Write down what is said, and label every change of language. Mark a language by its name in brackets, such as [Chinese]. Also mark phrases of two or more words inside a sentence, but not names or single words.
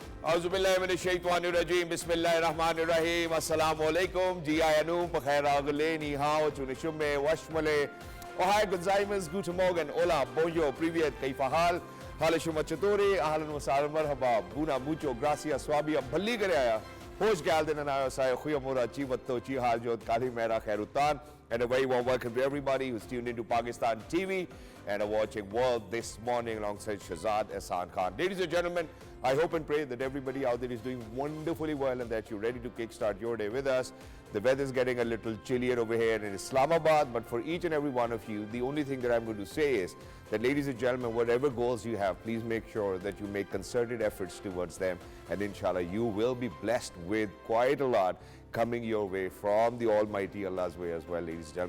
[Arabic] أعوذ بالله من الشيطان الرجيم. بسم الله الرحمن الرحيم. Assalamualaikum. Jiayanu, Pakhair Agale, Ni Hao, Chunishume, Washmale. Ohai Gonzaimas, Guten Morgen, Hola, Bonjour, Privet, Kaifahal, Halashumachatore, Ahlan Wasal, Marhaba, Buna, Mucho, Gracias, Swabia, Baligaraya, Hosh Galden and Ayosai, Huyamura, Chivato, Chihajot, Kalimera, Kharutan, [English] and a very warm welcome to everybody who's tuned into Pakistan TV and are watching World this morning alongside Shahzad and Khan. Ladies and gentlemen, I hope and pray that everybody out there is doing wonderfully well and that you're ready to kickstart your day with us. The weather's getting a little chillier over here in Islamabad, but for each and every one of you, the only thing that I'm going to say is that, ladies and gentlemen, whatever goals you have, please make sure that you make concerted efforts towards them, and inshallah, you will be blessed with quite a lot coming your way from the Almighty Allah's way as well, ladies and gentlemen.